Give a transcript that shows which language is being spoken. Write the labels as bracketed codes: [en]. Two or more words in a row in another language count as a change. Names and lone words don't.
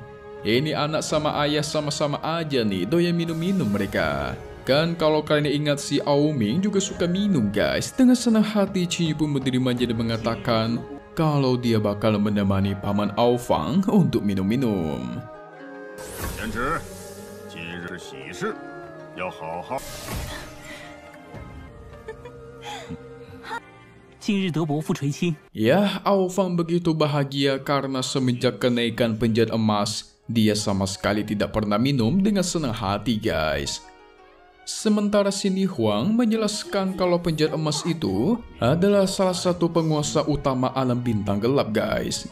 [id] Ini anak sama ayah sama-sama aja nih doyan minum-minum mereka. Kan kalau kalian ingat si Ao Ming juga suka minum guys. Dengan senang hati Qin Yi pun menerimanya dan mengatakan kalau dia bakal menemani paman Ao Fang untuk minum-minum. [zh] 贤侄，今日是喜事，要好好。近日得伯父垂青， [id] Ya, Ao Fang begitu bahagia karena semenjak kenaikan penjat emas, dia sama sekali tidak pernah minum dengan senang hati guys. Sementara Sini Huang menjelaskan kalau penjat emas itu adalah salah satu penguasa utama alam bintang gelap guys.